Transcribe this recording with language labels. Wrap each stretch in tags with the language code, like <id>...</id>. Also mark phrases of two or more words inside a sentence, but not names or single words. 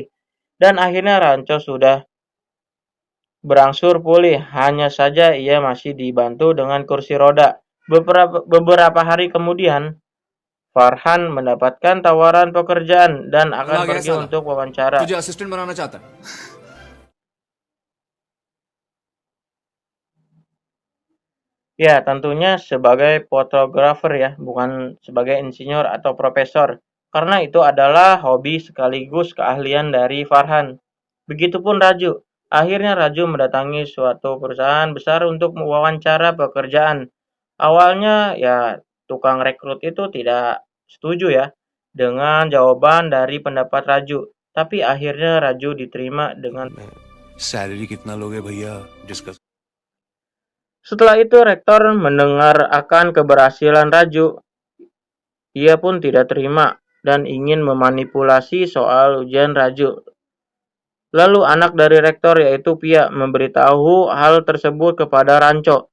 <id>Dan akhirnya Ranco sudah berangsur pulih, hanya saja ia masih dibantu dengan kursi roda. Beberapa hari kemudian, Farhan mendapatkan tawaran pekerjaan dan akan pergi untuk wawancara.</id> <hi>तुझे असिस्टेंट बनाना चाहता है?</hi> <id>Ya, tentunya sebagai fotografer ya, bukan sebagai insinyur atau profesor. Karena itu adalah hobi sekaligus keahlian dari Farhan. Begitupun Raju. Akhirnya Raju mendatangi suatu perusahaan besar untuk mewawancara pekerjaan. Awalnya ya tukang rekrut itu tidak setuju ya dengan jawaban dari pendapat Raju. Tapi akhirnya Raju diterima dengan</id> <hi>सैलरी कितना लोगे भैया डिस्कस.</hi> <id>Setelah itu rektor mendengar akan keberhasilan Raju. Ia pun tidak terima dan ingin memanipulasi soal ujian Raju. Lalu anak dari rektor yaitu Pia memberitahu hal tersebut kepada Ranco.</id>